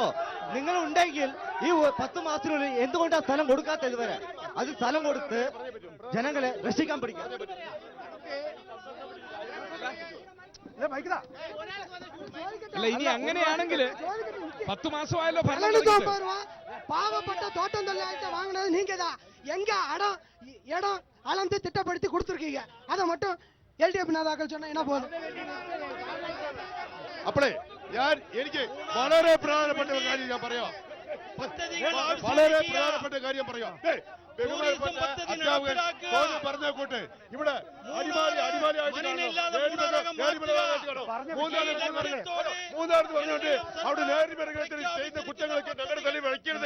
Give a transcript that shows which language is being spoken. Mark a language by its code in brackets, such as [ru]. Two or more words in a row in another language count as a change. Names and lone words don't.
[ml] നിങ്ങൾ ഉണ്ടെങ്കിൽ ഈ 10 മാസത്തിനുള്ളിൽ എന്തുകൊണ്ടാണ് സ്ഥലം കൊടുക്കാത്ത ഇതുവരെ? അത് സ്ഥലം കൊടുത്ത് ജനങ്ങളെ രക്ഷിക്കാൻ പഠിക്കാം. അല്ല, ഇനി അങ്ങനെയാണെങ്കിൽ 10 മാസമായല്ലോ [ta] பாவப்பட்ட தோட்டம் தொழிலாளிகிட்ட வாங்கினது நீங்க தான். எங்க இடம் அளந்து திட்டப்படுத்தி கொடுத்துருக்கீங்க. அதை மட்டும் [ml] LDF നേതാക്കൾ [ta] சொன்னா என்ன போதும்? [ml] അപ്പോഴേ എനിക്ക് വളരെ പ്രധാനപ്പെട്ട ഒരു കാര്യം ഞാൻ പറയാം. വളരെ പ്രധാനപ്പെട്ട കാര്യം പറയാം. പറഞ്ഞ കൂട്ട് ഇവിടെ മൂന്നാമത് പറഞ്ഞുകൊണ്ട് അവിടെ നേരിമരത്തിൽ ചെയ്യുന്ന കുറ്റങ്ങളൊക്കെ ഞങ്ങളുടെ തലയിൽ വയ്ക്കരുത്.